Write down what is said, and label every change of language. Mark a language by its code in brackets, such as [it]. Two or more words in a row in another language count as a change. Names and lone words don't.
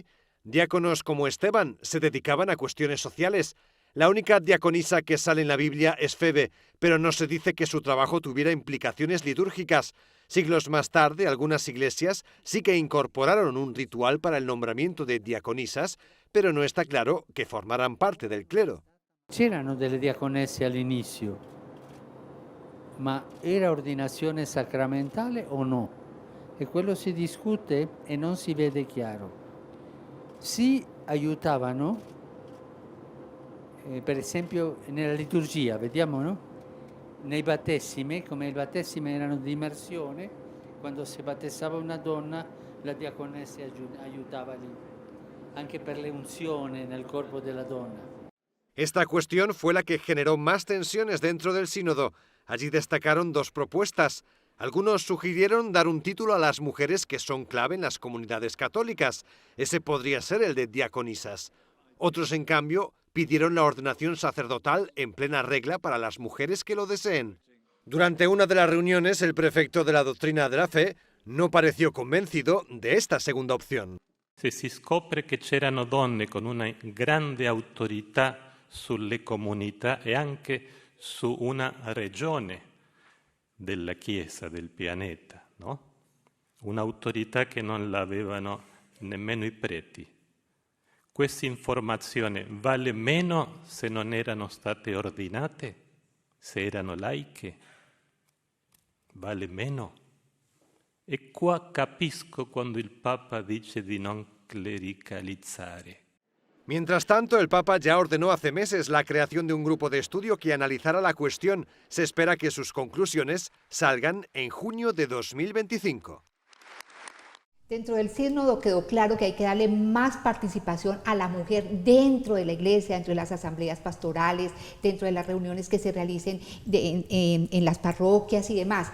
[es] Diáconos como Esteban se dedicaban a cuestiones sociales. La única diaconisa que sale en la Biblia es Febe, pero no se dice que su trabajo tuviera implicaciones litúrgicas. Siglos más tarde, algunas iglesias sí que incorporaron un ritual para el nombramiento de diaconisas, pero no está claro que formaran parte del clero. [it] C'erano delle diaconesse all'inizio, ma era ordinazione sacramentale o no? E quello si discute e non si vede chiaro. Si aiutavano, per esempio nella liturgia, vediamo, no? Nei battesimi, come i battesimi erano di immersione, quando si battezzava una donna la diaconessa aiutava lì, anche per le unzioni nel corpo della donna. [es] Esta cuestión fue la que generó más tensiones dentro del sínodo. Allí destacaron dos propuestas. Algunos sugirieron dar un título a las mujeres que son clave en las comunidades católicas. Ese podría ser el de diaconisas. Otros, en cambio, pidieron la ordenación sacerdotal en plena regla para las mujeres que lo deseen. Durante una de las reuniones, el prefecto de la doctrina de la fe no pareció convencido de esta segunda opción. [it] Se si scopre che c'erano donne con una grande autorità sulle comunità e anche su una regione della Chiesa, del pianeta, no? Un'autorità che non l'avevano nemmeno i preti. Questa informazione vale meno se non erano state ordinate, se erano laiche? Vale meno? E qua capisco quando il Papa dice di non clericalizzare. [es] Mientras tanto, el Papa ya ordenó hace meses la creación de un grupo de estudio que analizará la cuestión. Se espera que sus conclusiones salgan en junio de 2025. Dentro del sínodo quedó claro que hay que darle más participación a la mujer dentro de la iglesia, dentro de las asambleas pastorales, dentro de las reuniones que se realicen en las parroquias y demás.